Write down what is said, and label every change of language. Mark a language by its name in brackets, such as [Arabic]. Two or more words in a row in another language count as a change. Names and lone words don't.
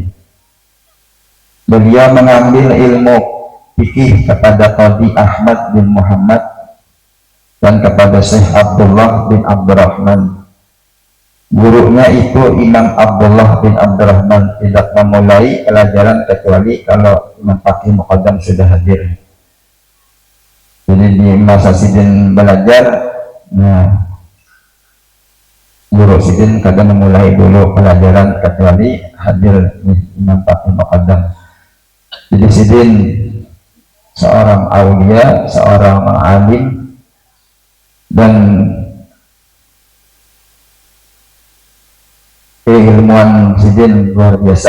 [Indonesian] Beliau mengambil ilmu fikih kepada Qadi Ahmad bin Muhammad dan kepada Syekh Abdullah bin Abdurrahman. Gurunya itu Imam Abdullah bin Abdurrahman tidak memulai pelajaran kecuali kalau Imam Faqih Muqaddam sudah hadir. [Banjar] Jadi di masa sidin belajar, nah guru sidin kadang memulai dulu pelajaran kecuali hadir Imam Faqih Muqaddam. Jadi sidin seorang aulia, seorang alim, dan keilmuan sidin luar biasa.